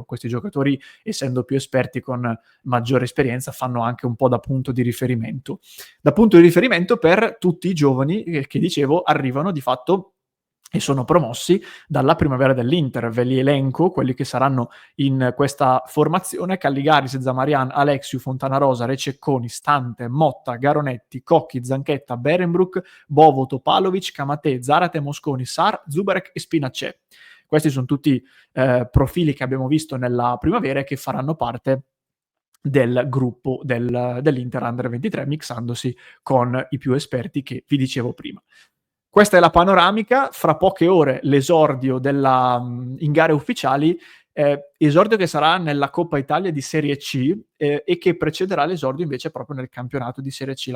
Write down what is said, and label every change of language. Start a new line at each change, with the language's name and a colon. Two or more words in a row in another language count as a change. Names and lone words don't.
Italian: Questi giocatori, essendo più esperti, con maggiore esperienza, fanno anche un po' da punto di riferimento. Da punto di riferimento per tutti i giovani che dicevo arrivano di fatto e sono promossi dalla primavera dell'Inter. Ve li elenco, quelli che saranno in questa formazione: Calligaris, Zamarian, Alexiu, Fontanarosa, Rececconi, Stante, Motta, Garonetti, Cocchi, Zanchetta, Berenbrook, Bovo, Topalovic, Camatè, Zarate, Mosconi, Sar, Zubarek e Spinacè. Questi sono tutti profili che abbiamo visto nella primavera e che faranno parte del gruppo dell'Inter Under 23, mixandosi con i più esperti che vi dicevo prima. Questa è la panoramica. Fra poche ore l'esordio in gare ufficiali, esordio che sarà nella Coppa Italia di Serie C e che precederà l'esordio invece proprio nel campionato di Serie C.